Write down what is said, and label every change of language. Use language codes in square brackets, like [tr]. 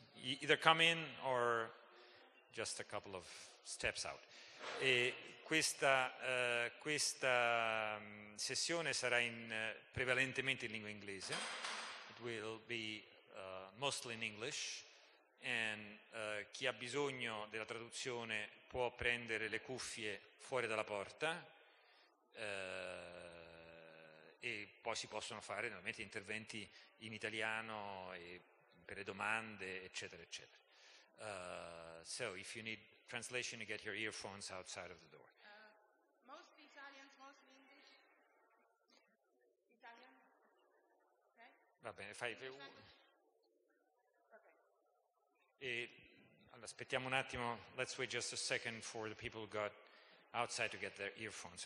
[en] Either come in or just a couple of steps out. [it] Questa sessione sarà prevalentemente in lingua inglese. [en] It will be mostly in English. [it] And chi ha bisogno della traduzione può prendere le cuffie fuori dalla porta e poi si possono fare normalmente interventi in italiano e per le domande, eccetera, eccetera. [en] So if you need translation, you get your earphones outside of the door. Mostly Italian, mostly English. Italian? Okay. [it] Va bene, fai. E aspettiamo un attimo, [en] let's wait just a second for the people who got outside to get their earphones.